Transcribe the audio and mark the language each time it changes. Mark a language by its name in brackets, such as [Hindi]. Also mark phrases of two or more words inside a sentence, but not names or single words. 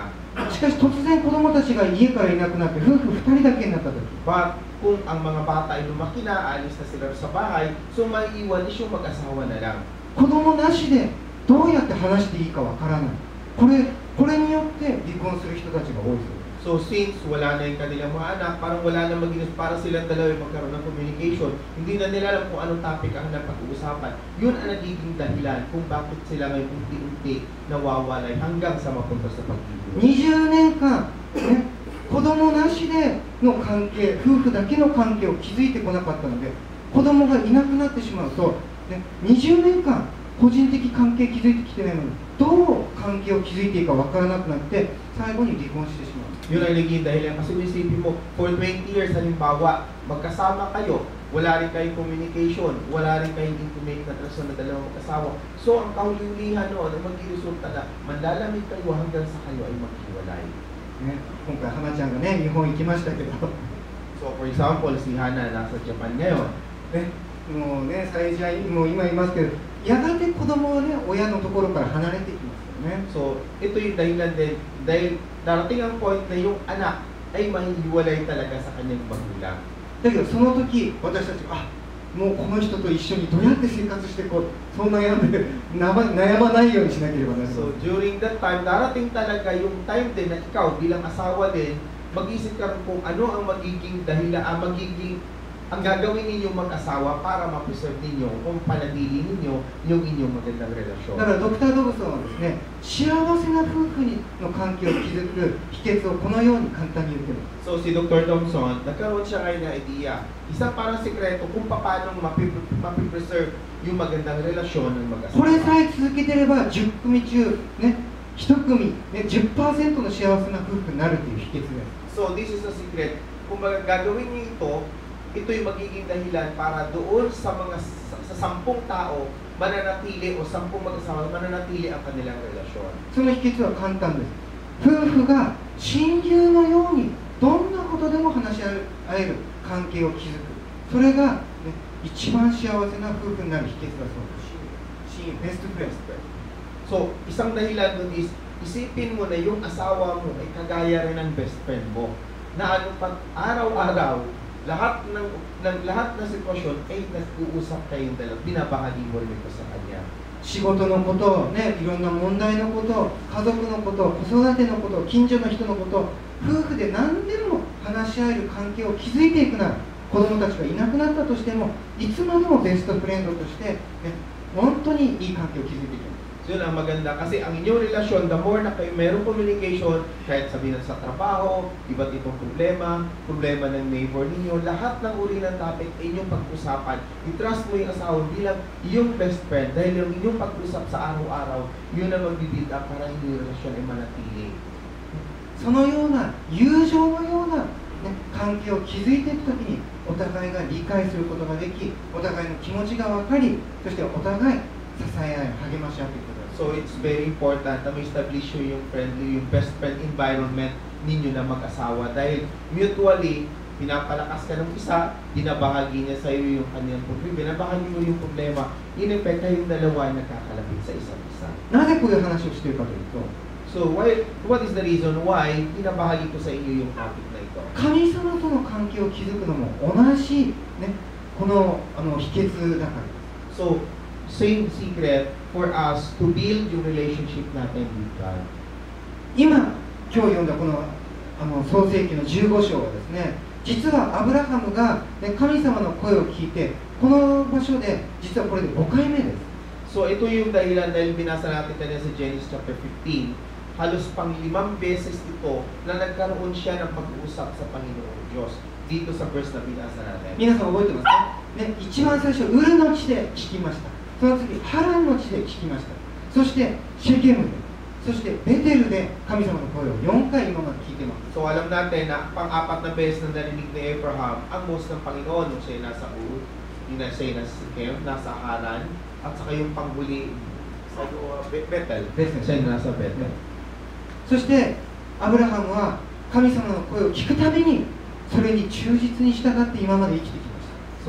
[Japanese] しかし突然子供たちが家からいなくなって夫婦2人だけになった時、 [Filipino] But kung ang mga bata ay lumaki na, alis na sila sa bahay, so maiiwan is yung mag-asawa na lang. [Japanese] 子供なしでどうやって話していいかわからない。これによって離婚する人たちが多いそうです。 [English] So since [Filipino] wala na yung kanilang mga anak, parang wala na maging para silang dalawa yung magkaroon ng communication, hindi na nila alam kung anong topic ang napag-uusapan. Yun ang nagiging dahilan kung bakit sila ngayon unti-unti nawawalay hanggang sa mapunta sa pag-ibig. [Japanese] 20 年間、ね、子供なしでの関係、夫婦だけの関係を築いてこなかったので、子供がいなくなってしまうと、ね、20年間個人的関係築いてきてないのに、どう関係を築いていいかわからなくなって、最後に離婚してしまう。 [Filipino] Yun ang naging dahilan. Kasi isipin mo, [English] for 20 years, [Filipino] halimbawa, magkasama kayo, wala rin kayong communication, wala rin kayong intimate na relasyon na dalawang mag-asawa. So, ang kahulihan noon ay mag-resulta na manlalamig kayo hanggang sa kayo ay maghiwalay. [Japanese] ね、今回花ちゃんがね、日本行きましたけど、 [English] So, for example, [Filipino] si Hana nasa Japan ngayon. [Japanese] ね、もうね、最初はもう今いますけど、やがて子供はね、親のところから離れていきますよね。 [Filipino] So, ito yung dahilan din. Dahil darating ang point na yung anak ay mahihiwalay talaga sa kanyang magulang. [Japanese] だけどその時私たちがもうこの人と一緒にどうやって生活していこうそう悩んで悩まないようにしなければならない。 [English] So during that time, [Filipino] darating talaga yung time din na ikaw bilang asawa din, mag-isip ka rin kung ano ang magiging dahilan, ang gagawin ninyong mag-asawa para ma-preserve ninyo kung panatili ninyo yung inyong magandang [Japanese] だ [Filipino] relasyon. [Japanese] からドクター・ドブソンはですね、幸せな夫婦の関係を築く秘訣をこのように簡単に言っています。 [Filipino] So si Dr. Thompson, nagkaroon siya ngayon ng idea, isang parang sekreto kung paano mapipreserve yung magandang relasyon ng [Japanese] これ [Filipino] mag-asawa. [Japanese] さえ続けてれば10組中、ね、1組、ね、10% の幸せな夫婦になるという秘訣です。 [English] So this is a secret. [Filipino] Kung gagawin niyo ito yung magiging dahilan para doon sa 10 tao mananatili o 10 mag-asawa mananatili ang kanilang relasyon. [Japanese] その秘訣は簡単です。夫婦が親友のようにどんなことでも話し合える関係を築く。それが、ね、一番幸せな夫婦になる秘訣だそうです。親友、ベストフレンド。 [Filipino] So, isang dahilan doon is, isipin mo na yung asawa mo ay kagaya rin ng [English] best friend [Filipino] mo. Na ano pag araw-araw, lahat ng sitwasyon ay nag-uusap kayong dalawa. Binabahagi mo rin ito sa kanya. [Japanese] 仕事のこと、ね、いろんな問題のこと、家族のこと、子育てのこと、近所の人のこと、夫婦で何でも話し合える関係を築いていくなら、子供たちがいなくなったとしても、いつまでもベストフレンドとして、ね、本当にいい関係を築いていきます。 [Filipino] So yun ang maganda kasi ang inyong relasyon, [English] the more [Filipino] na kayo mayroong communication, kahit sabihin sa trabaho, iba't itong problema ng neighbor ninyo, lahat ng uri ng topic ay inyong pag-usapan. I-trust mo yung asawa bilang iyong [English] best friend [Filipino] dahil yung inyong pag-usap sa araw-araw, yun ang mag- [English] build up [Filipino] para yung relasyon ay manatili. [Japanese] そのような友情のような、ね、関係を築いていくときにお互いが理解することができ、お互いの気持ちが分かり、そしてお互い支え合い、励まし合っていくことです。 [English] So it's very important [Filipino] na ma-establish yung friendly, yung [English] best friend environment [Filipino] ninyo na mag-asawa dahil mutually, pinapalakas ka ng isa, binabahagi niya sa iyo yung kanyang problema, binabahagi mo yung problema, [English] in effect, [Filipino] kayong dalawa ay nagkakalapit sa isa't isa. [Japanese] なぜこういう話をしているかというと、 [English] So, what is the reason why [Filipino] pinabahagi ko sa inyo yung topic na ito? [Japanese] 神様との関係を築くのも同じ、ね、この秘訣だからです。 [English] So, same secret for us to build yung relationship natin with God. [Japanese] 今日読んだこの創世記の15章はですね、実はアブラハムが、ね、神様の声を聞いて、この場所で実はこれで5回目です。 [Filipino] So, ito yung dahilan dahil binasa natin kanina sa Genesis chapter 15, halos pang 5 beses ito na nagkaroon siya ng pag-uusap sa Panginoong Diyos dito sa verse na binasa natin. [Japanese] 皆さん覚えてますか、ね、一番最初ウルの地で聞きました。その次ハランの地で聞きました。そしてシェケムで、そしてベテルで神様の声を4回今まで聞いてます。 [Filipino] So, alam natin na pang-apat na beses na narinig ni Abraham ang voice ng Panginoon nung siya nasa Ur, yung nasa Shechem, nasa Haran, at saka yung panghuli sa Bethel, siya nasa Bethel. [Japanese] そしてアブラハムは神様の声を聞くためにそれに忠実に従って今まで生きてきました。